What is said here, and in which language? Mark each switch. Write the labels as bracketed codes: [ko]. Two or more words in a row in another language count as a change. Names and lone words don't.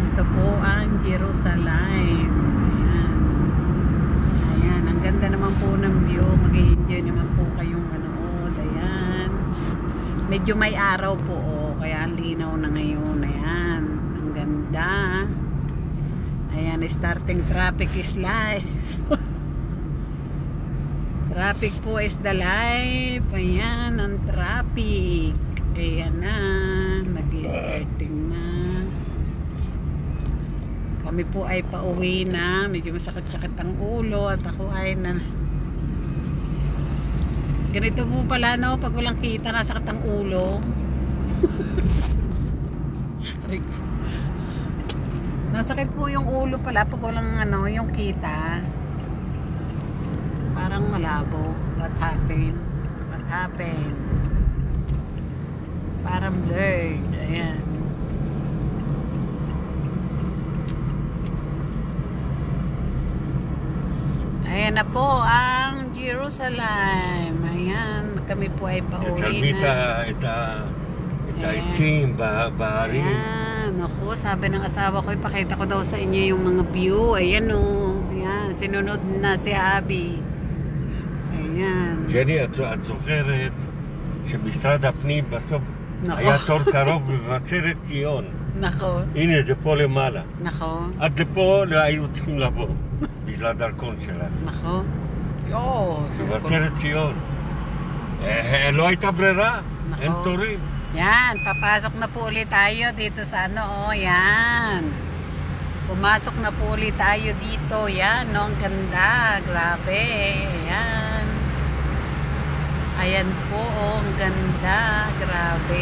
[tl] Ito po ang Jerusalem. Ayan, ang ganda naman po ng view. Mag-i-enjoy naman po kayong manood. Ayan. Medyo may araw po, oh, kaya linaw na ngayon. Ayan, ang ganda. Ayan, [en] starting traffic is life. Traffic po is the life. [tl] Ayan, ang traffic. Ayan na, nag-starting na. Kami po ay pauwi na. Medyo masakit-sakit ang ulo at ako ay ganito po pala, no, pag walang kita nasakit ang ulo. Nasakit po yung ulo pala pag walang yung kita. Parang malabo. [en] What happened? [tl] Parang blurred. Ayan. Ayan na po ang Jerusalem. Ayan, kami po ay pauwi na. [he] את העצים בהרים. [tl] Ayan, ako, sabi ng asawa ko, ipakita ko daw sa inyo yung mga view. Ayan, oh. Ayan, sinunod na si Abby. Ayan. [he] ג'ני, את זוכרת שמשרד הפנים בסוף היה תור קרוב במבשרת ציון. נכון. הנה, זה פה למעלה. נכון. עד לפה לא היו צריכים לבוא, בגלל הדרכון שלהם. נכון. יואו. מבשרת ציון. לא הייתה ברירה, אין תורים. [tl] Yan, papasok na po ulit tayo dito sa yan. Pumasok na po ulit tayo dito. Yan, no, ang ganda. Grabe. Ayan. Ayan po, oh, ang ganda. Grabe.